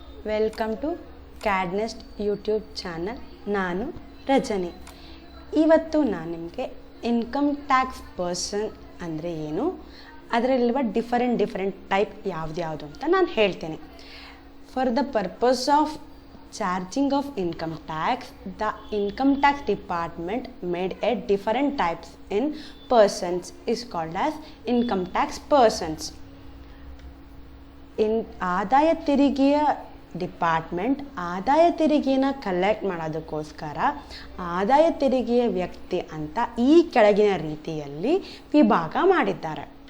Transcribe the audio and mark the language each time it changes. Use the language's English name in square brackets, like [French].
[English] Welcome to CAD NEST YouTube channel. [Kannada] ನಾನು ರಜನಿ. ಇವತ್ತು ನಾನು ನಿಮಗೆ ಇನ್ಕಮ್ ಟ್ಯಾಕ್ಸ್ ಪರ್ಸನ್ ಅಂದರೆ ಏನು, ಅದರಲ್ಲಿರುವ ಡಿಫರೆಂಟ್ ಟೈಪ್ ಯಾವ್ದು ಅಂತ ನಾನು ಹೇಳ್ತೇನೆ. [English] For the purpose of charging of income tax, the income tax department made a different types in persons is called as income tax persons. [Kannada] In ಆದಾಯ ತೆರಿಗೆಯ ಡಿಪಾರ್ಟ್ಮೆಂಟ್ ಆದಾಯ ತೆರಿಗೆಯನ್ನು ಕಲೆಕ್ಟ್ ಮಾಡೋದಕ್ಕೋಸ್ಕರ ಆದಾಯ ತೆರಿಗೆಯ ವ್ಯಕ್ತಿ ಅಂತ ಈ ಕೆಳಗಿನ ರೀತಿಯಲ್ಲಿ ವಿಭಾಗ ಮಾಡಿದ್ದಾರೆ.